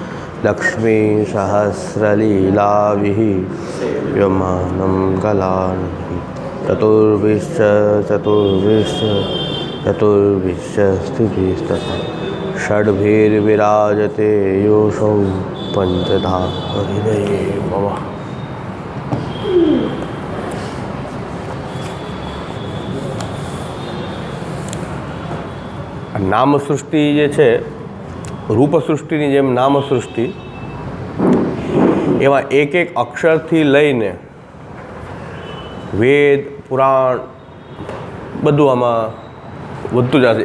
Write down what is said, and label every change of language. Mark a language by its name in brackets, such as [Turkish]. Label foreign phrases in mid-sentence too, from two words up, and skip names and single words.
[Sanskrit] लक्ष्मीसहस्रलीलाभिः व्यमानं कलानिधिः चतुर्भिश्च स्थितिस्तथा षड्भिर्विराजते योऽसौ पञ्चधा हृदये मम। [Gujarati] નામ સૃષ્ટિ જે છે, રૂપ સૃષ્ટિની જેમ નામ સૃષ્ટિ, એમાં એક એક અક્ષરથી લઈને વેદ પુરાણ બધું આમાં વધતું જશે.